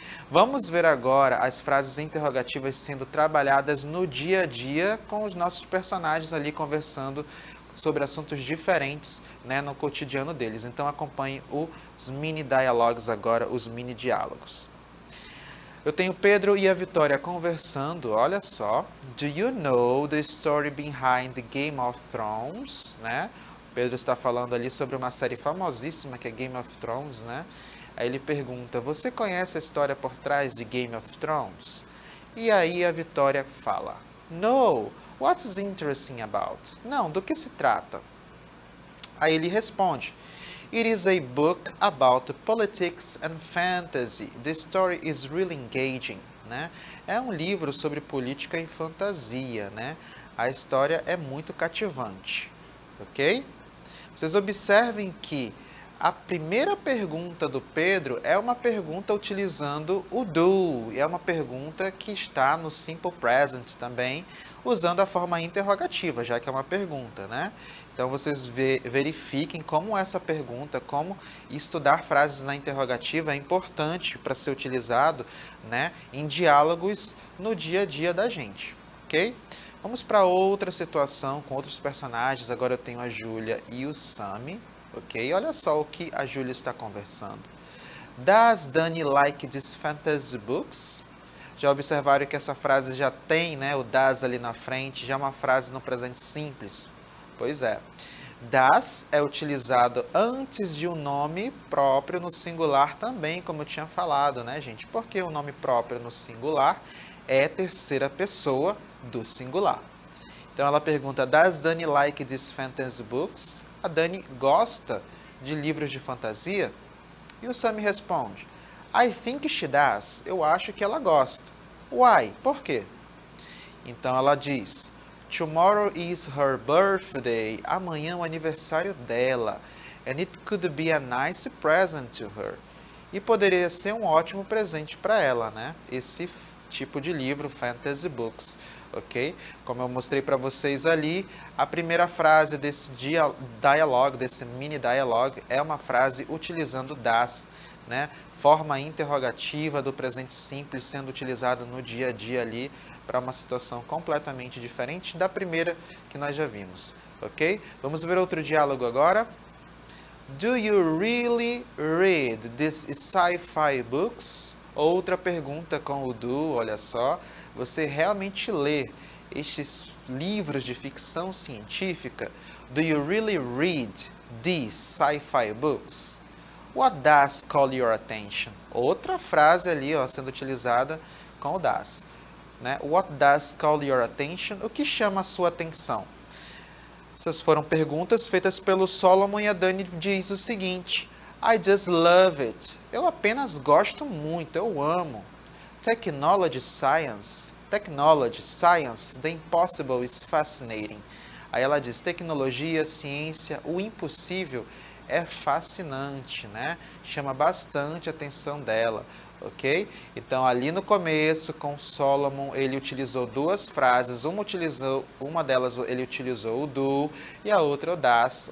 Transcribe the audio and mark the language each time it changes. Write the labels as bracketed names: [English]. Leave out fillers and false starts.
[Portuguese] Vamos ver agora as frases interrogativas sendo trabalhadas no dia a dia com os nossos personagens ali conversando sobre assuntos diferentes, né, no cotidiano deles. Então acompanhe os mini dialogues agora, os mini diálogos. Eu tenho Pedro e a Vitória conversando, olha só. [English] Do you know the story behind the Game of Thrones? [Portuguese] Né? Pedro está falando ali sobre uma série famosíssima que é Game of Thrones, né? Aí ele pergunta, você conhece a história por trás de Game of Thrones? E aí a Vitória fala, [English] no, what's interesting about? [Portuguese] Não, do que se trata? Aí ele responde, [English] it is a book about politics and fantasy. The story is really engaging. [Portuguese] Né? É um livro sobre política e fantasia. Né? A história é muito cativante. Ok? Vocês observem que a primeira pergunta do Pedro é uma pergunta utilizando o do. É uma pergunta que está no simple present também, usando a forma interrogativa, já que é uma pergunta, né? Então, vocês verifiquem como essa pergunta, como estudar frases na interrogativa é importante para ser utilizado, né, em diálogos no dia a dia da gente, ok? Vamos para outra situação com outros personagens. Agora eu tenho a Júlia e o Sammy, ok? Olha só o que a Júlia está conversando. [English] Does Dani like these fantasy books? [Portuguese] Já observaram que essa frase já tem, né, o does ali na frente, já é uma frase no presente simples? Pois é. Das é utilizado antes de um nome próprio no singular também, como eu tinha falado, né, gente? Porque o nome próprio no singular é terceira pessoa do singular. Então ela pergunta, [English] does Dani like these fantasy books? [Portuguese] A Dani gosta de livros de fantasia? E o Sammy responde, [English] I think she does. [Portuguese] Eu acho que ela gosta. [English] Why? [Portuguese] Por quê? Então ela diz, [English] tomorrow is her birthday. [Portuguese] Amanhã é o aniversário dela. [English] And it could be a nice present to her. [Portuguese] E poderia ser um ótimo presente para ela, né? Esse tipo de livro, fantasy books, ok? Como eu mostrei para vocês ali, a primeira frase desse dialogue, desse mini dialogue, é uma frase utilizando das, né? Forma interrogativa do presente simples sendo utilizado no dia a dia ali para uma situação completamente diferente da primeira que nós já vimos, ok? Vamos ver outro diálogo agora. [English] Do you really read these sci-fi books? [Portuguese] Outra pergunta com o do, olha só. Você realmente lê estes livros de ficção científica? [English] Do you really read these sci-fi books? What does call your attention? [Portuguese] Outra frase ali, ó, sendo utilizada com o does, né? [English] What does call your attention? [Portuguese] O que chama a sua atenção? Essas foram perguntas feitas pelo Solomon e a Dani diz o seguinte, [English] I just love it. [Portuguese] Eu apenas gosto muito, eu amo. [English] Technology, science, the impossible is fascinating. [Portuguese] Aí ela diz, tecnologia, ciência, o impossível é fascinante, né? Chama bastante a atenção dela, ok? Então, ali no começo, com Solomon, ele utilizou duas frases. Uma delas ele utilizou o do e a outra o das.